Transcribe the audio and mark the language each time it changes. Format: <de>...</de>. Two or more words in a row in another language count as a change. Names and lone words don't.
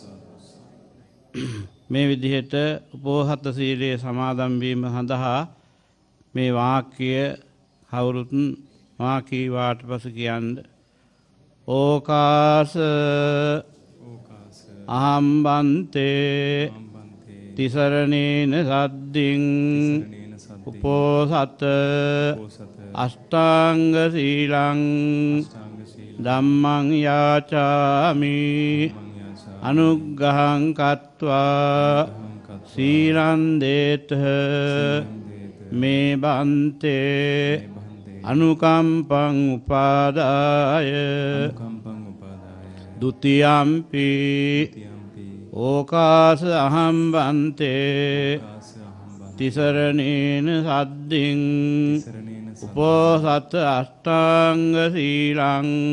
<si>මේ විදිහට උපෝසත සීලයේ සමාදන් වීම සඳහා මේ වාක්‍ය කවුරුත් වාකී වාට පසු කියන්නේ</si> <pi>ඕකාස අහම්බන්තේ තිසරණේන සද්දින් උපෝසත අෂ්ටාංග සීලං ධම්මං යාචාමි අනුග්ගහං කତ୍වා සීලං දේත මේ බන්තේ අනුකම්පං උපාදාය ဒ ුතියම්පි ඕකාස අහම්බන්තේ තිසරණේන සද්දින් උපෝසත අෂ්ටාංග සීලං</pi>